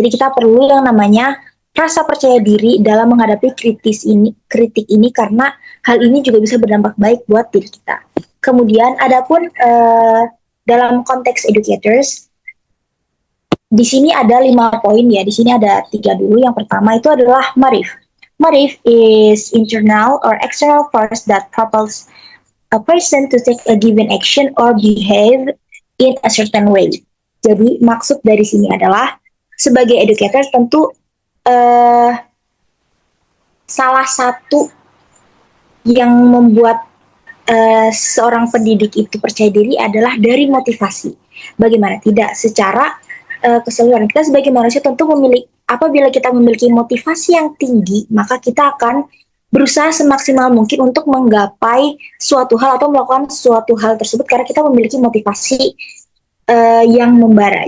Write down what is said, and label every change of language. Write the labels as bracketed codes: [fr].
[id] Jadi kita perlu yang namanya rasa percaya diri dalam menghadapi kritik ini karena hal ini juga bisa berdampak baik buat diri kita. Kemudian adapun dalam konteks educators, di sini ada 5 poin ya. Di sini ada 3 dulu. Yang pertama itu adalah Marif. [en] Marif is internal or external force that propels a person to take a given action or behave in a certain way. [id] Jadi maksud dari sini adalah sebagai educator tentu salah satu yang membuat seorang pendidik itu percaya diri adalah dari motivasi. Bagaimana tidak secara keseluruhan. Kita sebagai manusia tentu apabila kita memiliki motivasi yang tinggi, maka kita akan berusaha semaksimal mungkin untuk menggapai suatu hal atau melakukan suatu hal tersebut karena kita memiliki motivasi yang membara.